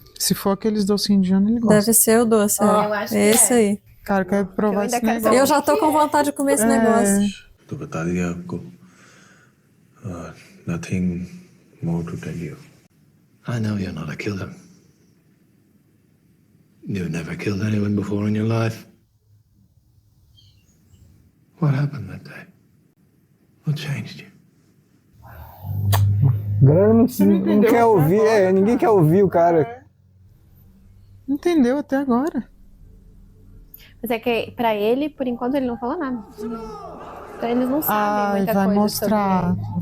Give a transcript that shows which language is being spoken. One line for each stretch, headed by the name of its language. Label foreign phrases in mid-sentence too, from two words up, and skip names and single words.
Portuguese: Se for aqueles doce indiano, ele gosta. Deve ser o doce, Eu acho que esse aí. Cara, eu quero provar esse negócio. Eu já tô com vontade de comer esse negócio.
Hindi: तो बता दिया आपको.
English: Nothing more to tell you. I know you're not a killer. You've never killed anyone before in your life. What happened that day? What changed you?
Portuguese: Não quer ouvir, ninguém quer ouvir o cara. Entendeu até agora. Mas é que pra ele, por enquanto, ele não falou nada. Então eles não sabem muita coisa sobre ele.